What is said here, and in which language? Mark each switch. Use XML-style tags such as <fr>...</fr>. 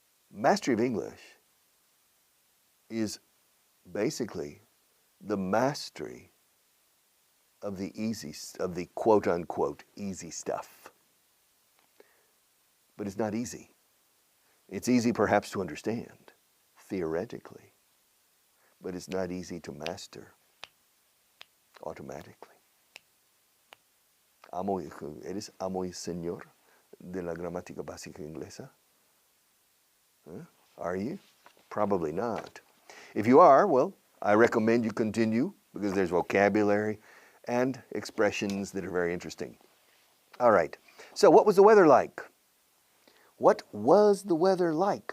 <en>Mastery of English is basically the mastery of the quote-unquote easy stuff. But it's not easy. It's easy perhaps to understand, theoretically, but it's not easy to master automatically.</en> <es>¿Eres amo y señor de la gramática básica inglesa?</es> <en>Huh? Are you? Probably not. If you are, well, I recommend you continue because there's vocabulary and expressions that are very interesting. All right. So what was the weather like? What was the weather like?</en>